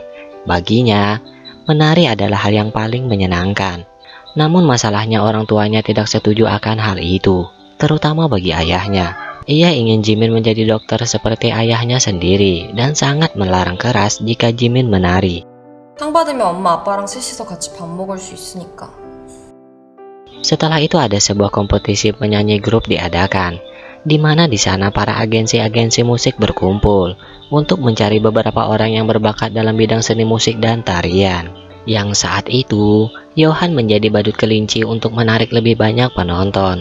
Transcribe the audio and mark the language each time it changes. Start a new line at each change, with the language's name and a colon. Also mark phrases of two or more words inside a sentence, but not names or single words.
Indonesian: Baginya, menari adalah hal yang paling menyenangkan. Namun masalahnya orang tuanya tidak setuju akan hal itu, terutama bagi ayahnya. Ia ingin Jimin menjadi dokter seperti ayahnya sendiri dan sangat melarang keras jika Jimin menari.
Korean: 상 받으면 엄마 아빠랑 셋이서 같이 밥 먹을 수 있으니까.
Indonesian: Setelah itu ada sebuah kompetisi penyanyi grup diadakan, di mana di sana para agensi-agensi musik berkumpul untuk mencari beberapa orang yang berbakat dalam bidang seni musik dan tarian. Yang saat itu, Johan menjadi badut kelinci untuk menarik lebih banyak penonton.